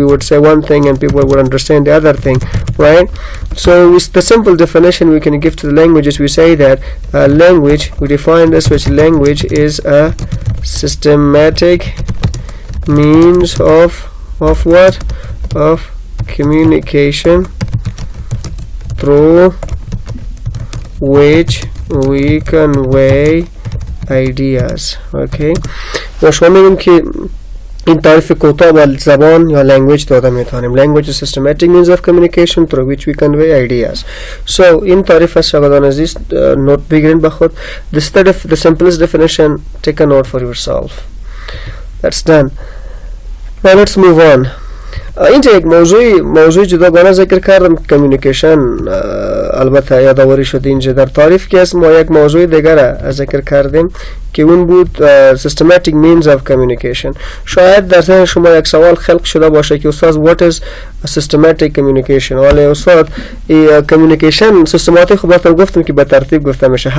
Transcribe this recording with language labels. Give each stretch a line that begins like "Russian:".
English: We would say one thing and people would understand the other thing, right? So the simple definition we can give to the language is we say that language, we define this, which language is a systematic means of what? Of communication through which we convey ideas. Okay?
Persian: و شما میگیم که این تعریف کوتاه با زبان یا language داده میتونیم.
English: Language is systematic means of communication through which we convey ideas.
Persian: So این تعریف از شاگردان عزیز نوت بگیرین به خود.
English: The simplest definition, take a note for yourself. That's done. Now let's move on.
Persian: اینجا یک موضوع جداگانه ذکر کردم، کمیونیکیشن. البته یادآوری شد اینجا در تعریف که از ما یک موضوع دیگر ذکر کردیم که اون بود
English: systematic means of communication.
Persian: شاید در ذهن شما یک سوال خلق شده باشه که استاد
English: what is a systematic communication؟
Persian: ولی استاد کمیونیکیشن سیستماتیک خب براتون گفتم که به ترتیب گفته میشه.